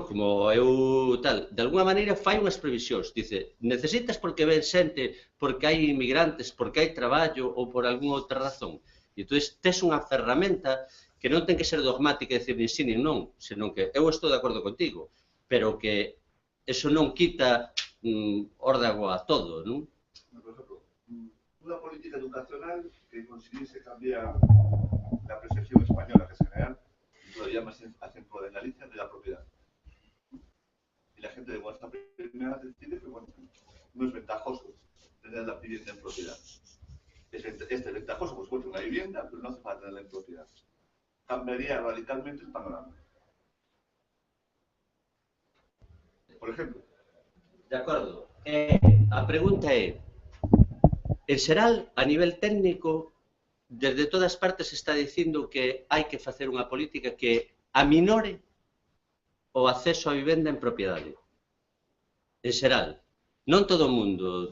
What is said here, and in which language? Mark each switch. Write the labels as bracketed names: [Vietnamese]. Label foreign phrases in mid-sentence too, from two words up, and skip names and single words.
[Galician] Como eu tal, de alguna maneira fai unhas previsións, dice, necesitas porque ven xente, porque hai inmigrantes, porque hai traballo ou por algunha outra razón. E entón, tes unha ferramenta que non ten que ser dogmática e dicir nin sí nin non, senón que eu estou de acordo contigo, pero que eso non quita órdago a todo, non? [Spanish] Por ejemplo, una política educacional que consiguiese cambiar la percepción española, que es general, y todavía más acentuada en Galicia, de la propiedad. Y la gente de vuestra primera decide que, bueno, no es ventajoso tener la vivienda en propiedad. Es ventajoso, pues, bueno, una vivienda, pero no hace falta tenerla en propiedad. Cambiaría radicalmente el panorama. Por ejemplo. [Galician] De acordo. A pregunta é, en xeral, a nivel técnico, desde todas partes está dicindo que hai que facer unha política que aminore o acceso á vivenda en propiedade. En xeral. Non todo o mundo.